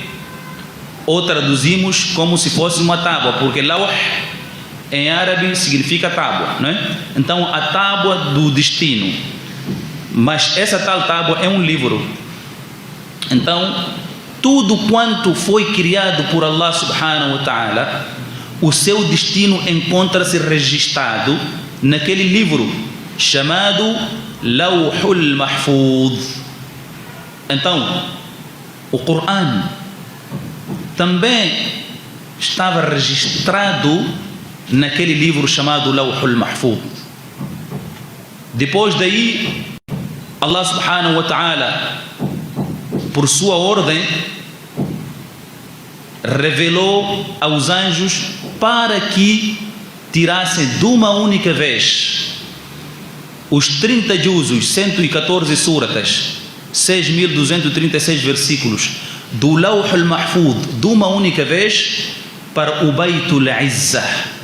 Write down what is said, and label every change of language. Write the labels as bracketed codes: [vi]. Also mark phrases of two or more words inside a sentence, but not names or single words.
[pt] Ou traduzimos como se fosse uma tábua, porque Lawh em árabe significa tábua, não é? Então a tábua do destino, mas essa tal tábua é um livro. Então tudo quanto foi criado por [ar] الله سبحانه وتعالى, [pt] o seu destino encontra-se registrado naquele livro chamado Lawhul Mahfuz. Então o Corão também estava registrado naquele livro chamado Lawhul Mahfuz. Depois daí, [ar] الله سبحانه وتعالى, [pt] por sua ordem, revelou aos anjos para que tirassem de uma única vez os 30 juzos, 114 suratas, 6.236 versículos do Lawhul Mahfuz de uma única vez para o Baytul Izzah.